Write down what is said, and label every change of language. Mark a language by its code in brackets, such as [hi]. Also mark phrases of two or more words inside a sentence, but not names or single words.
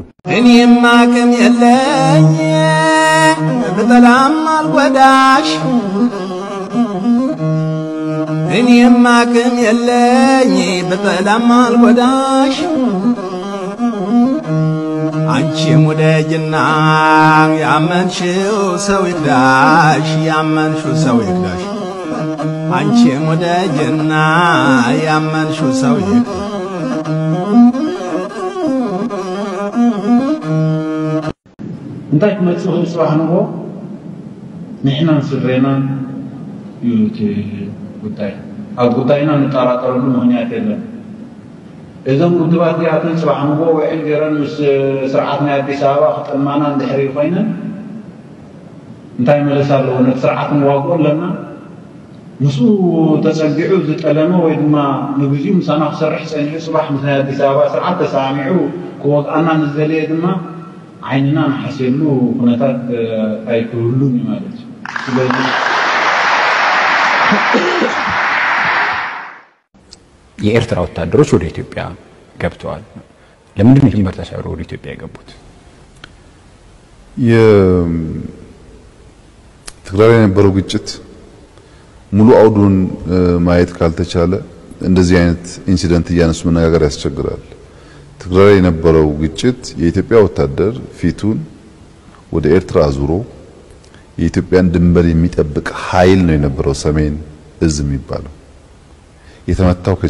[am] እኔም አቅም የለኝ በጠላም አልጎዳሽ እኔም አቅም የለኝ በጠላም አልጎዳሽ አንቺ ሙደጅና ያመንሽው ሰው ይክዳሽ ያመንሽው ሰው ይክዳሽ አንቺ ሙደጅና ያመንሽው ሰው ይክዳሽ [ti] እንታይ ክመጽእ ጽባሕ ንጎ ንሕናን ስድሬናን ዩቲ ጉዳይ ኣብ ጉዳይና ንጠራጠረሉ ምክንያት የለን እዞም ጉድባት እዚኣተን ጽባሕ ንጎ ውዕል ገይረን ምስ ስርዓት ናይ ኣዲስ ኣበባ ክጥማና እንድሕሪ ኮይነን እንታይ መለስ ኣለዎ ነቲ ስርዓት ንዋግኦ ኣለና ምስኡ ተጸጊዑ ዝጠለመ ወይ ድማ ንግዚኡ ምሳና ክሰርሕ ፀኒሑ ጽባሕ ምስ ናይ ኣዲስ ኣበባ ስርዓት ተሳሚዑ ክወግኣና ንዝደለየ ድማ ዓይንና ንሓስየሉ ኩነታት ኣይክህሉን እዩ ማለት እዩ። ስለዚ [am] የኤርትራ ወታደሮች ወደ ኢትዮጵያ ገብተዋል። ለምንድን ነው ድንበር ተሻግረው ወደ ኢትዮጵያ የገቡት? የትግራይ የነበረው ግጭት ሙሉ አውዱን ማየት ካልተቻለ እንደዚህ አይነት ኢንሲደንት እያነሱ መነጋገር ያስቸግራል። ትግራይ የነበረው ግጭት የኢትዮጵያ ወታደር ፊቱን ወደ ኤርትራ አዙሮ የኢትዮጵያን ድንበር የሚጠብቅ ኃይል ነው የነበረው ሰሜን እዝ የሚባለው። የተመታው